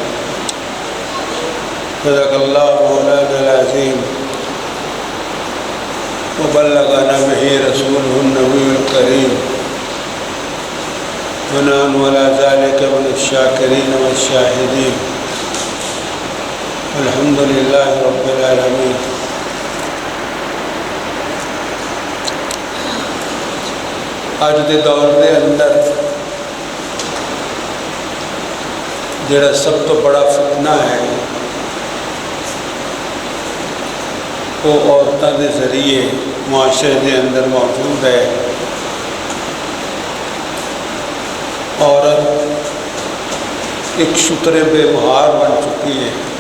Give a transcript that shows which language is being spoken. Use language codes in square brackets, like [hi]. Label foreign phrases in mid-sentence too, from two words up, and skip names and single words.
[ar] صدق الله مولانا العظيم وبلغنا به رسوله النبي الكريم ونحن على ذلك من الشاكرين والشاهدين والحمد لله رب العالمين. [pa] اج دے دور دے اندر جڑا سب تو بڑا [ur] فتنہ ہے وہ عورتوں کے ذریعے معاشرے کے اندر موجود ہے. عورت ایک شتر بے مہار بن چکی ہے.